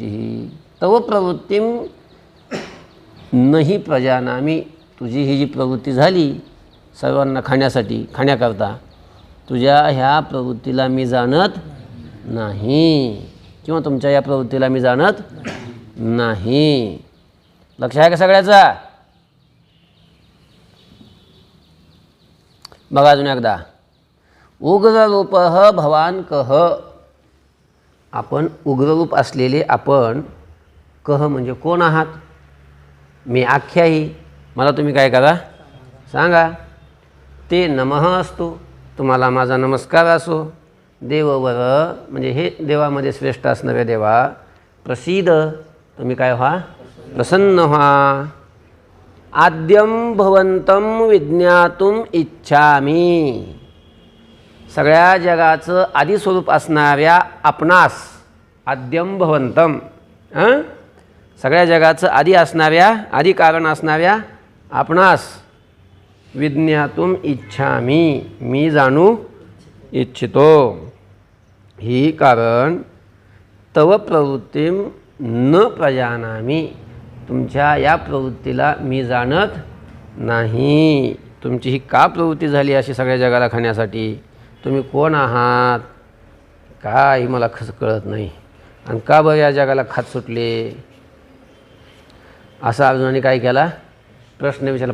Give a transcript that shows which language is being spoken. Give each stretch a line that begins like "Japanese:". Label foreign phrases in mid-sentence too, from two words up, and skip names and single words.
Sanskrit: ही तव प्रवृत्तीम नही प्रजानामी,
Marathi: तुझी ही जी प्रवृत्ती झाली सर्वांना खाण्याकरता, तुझ्या ह्या प्रवृत्तीला मी जाणत नाही, किंवा तुमच्या या प्रवृत्तीला मी जाणत नाही. लक्ष आहे का सगळ्याचा? बघा अजून एकदा.
Sanskrit: उग्ररूप भवान कह,
Marathi: आपण उग्ररूप असलेले आपण. कह म्हणजे कोण आहात? मी आख्याही, मला तुम्ही काय करा? सांगा. ते नमः असतो, तुम्हाला माझा नमस्कार असो. देववर म्हणजे हे देवामध्ये श्रेष्ठ असणाऱ्या देवा, प्रसीद, तुम्ही काय व्हा? प्रसन्न व्हा.
Sanskrit: आद्यम भवंतम विज्ञातुम इच्छामी,
Marathi: सगळ्या जगाचं आदी स्वरूप असणाऱ्या आपणास,
Sanskrit: आद्यम भवंतम,
Marathi: सगळ्या जगाचं आदी असणाऱ्या, आदी कारण असणाऱ्या आपणास
Sanskrit: विज्ञातुम इच्छामी,
Marathi: मी जाणू इच्छितो.
Sanskrit: ही कारण तव प्रवृत्तीम न प्रजानामी,
Marathi: तुमच्या या प्रवृत्तीला मी जाणत नाही. तुमची ही का प्रवृत्ती झाली अशी सगळ्या जगाला खाण्यासाठी? तुम्ही कोण आहात काही मला कळत नाही, आणि का बरं या जगाला खात सुटले? असा अर्जुनाने काय केला? प्रश्न विचारला.